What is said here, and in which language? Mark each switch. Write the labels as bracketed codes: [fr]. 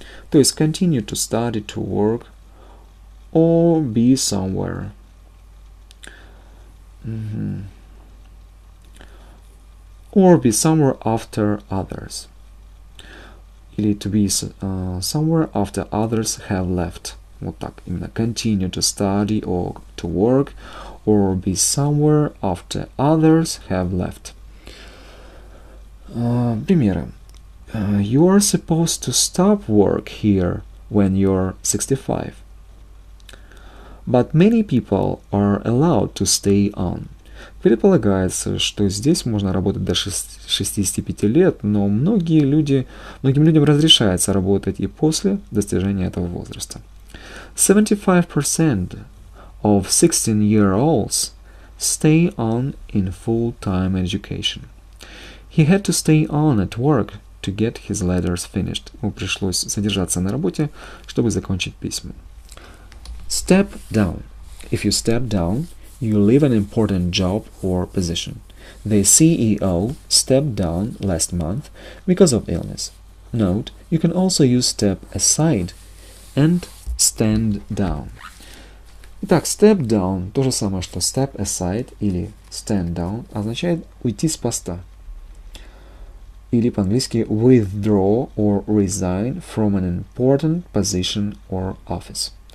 [ru] То есть [en] continue to study, to work, or be somewhere. Or be somewhere after others. [ru] Или [en] to be somewhere after others have left. [ru] Вот так, именно [en] continue to study or to work, or be somewhere after others have left. [ru] Примеры. [en] You are supposed to stop work here when you're 65. But many people are allowed to stay on. [ru] Предполагается, что здесь можно работать до 65 лет, но многим людям разрешается работать и после достижения этого возраста. [en] 75% of 16-year-olds stay on in full-time education. He had to stay on at work to get his letters finished. [ru] Ему пришлось задержаться на работе, чтобы закончить письма. [en] Step down. If you step down, you leave an important job or position. The CEO stepped down last month because of illness. Note, you can also use step aside and stand down. [ru] Итак, step down, то же самое, что step aside или stand down, означает уйти с поста. Или по-английски [en] withdraw or resign from an important position or office.